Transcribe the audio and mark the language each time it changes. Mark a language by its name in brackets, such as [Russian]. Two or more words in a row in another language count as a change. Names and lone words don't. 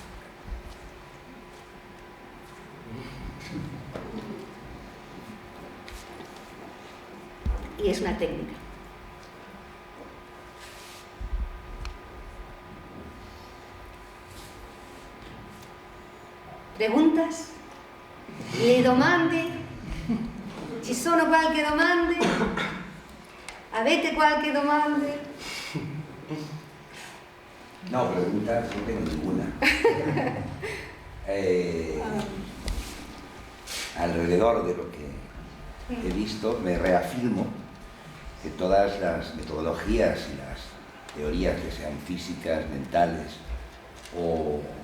[Spanish] Y es una técnica. Preguntas? [Italian] Le domande? Ci sono qualche domande? ¿Avete qualche domande? [Spanish] No, preguntas no tengo ninguna. Alrededor de lo que he visto, me reafirmo que todas las metodologías y las teorías, que sean físicas, mentales o